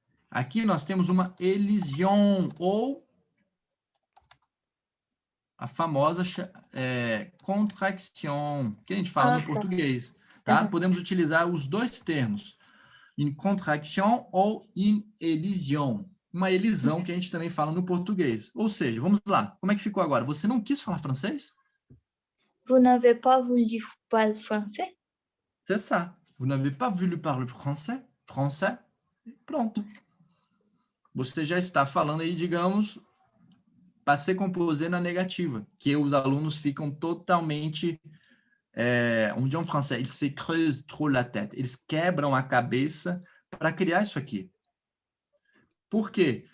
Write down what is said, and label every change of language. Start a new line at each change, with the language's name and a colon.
Portuguese: Aqui nós temos uma elision, ou a famosa contraction, que a gente fala Ah, no tá. português, tá? Aham. Podemos utilizar os dois termos, em contraction ou em elision. Uma elisão que a gente também fala no português. Ou seja, vamos lá. Como é que ficou agora? Você não quis falar francês?
French: Vous n'avez pas voulu parler français? C'est ça. Vous n'avez pas voulu parler français? Français? Pronto.
Portuguese: Você já está falando aí, digamos, passé composé na negativa, que os alunos ficam totalmente,
French: on dit en français, ils se creusent trop la tête,
Portuguese: eles quebram a cabeça para criar isso aqui. Por quê?